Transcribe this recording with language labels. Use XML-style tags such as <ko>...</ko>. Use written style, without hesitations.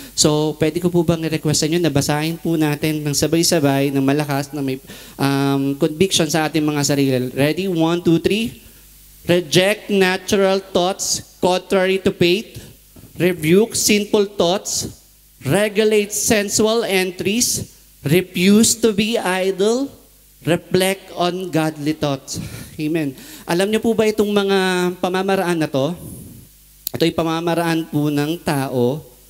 <tl>So, pwede ko po bang i-request sa inyo na basahin po natin ng sabay-sabay, ng malakas, na may conviction sa ating mga sarili.</tl> <en>Ready? 1, 2, 3. Reject natural thoughts contrary to faith. Rebuke sinful thoughts. Regulate sensual entries. Refuse to be idle. Reflect on godly thoughts. Amen.</en> <tl>Alam niyo po ba itong mga pamamaraan na to? Ito yung pamamaraan po ng tao.</tl>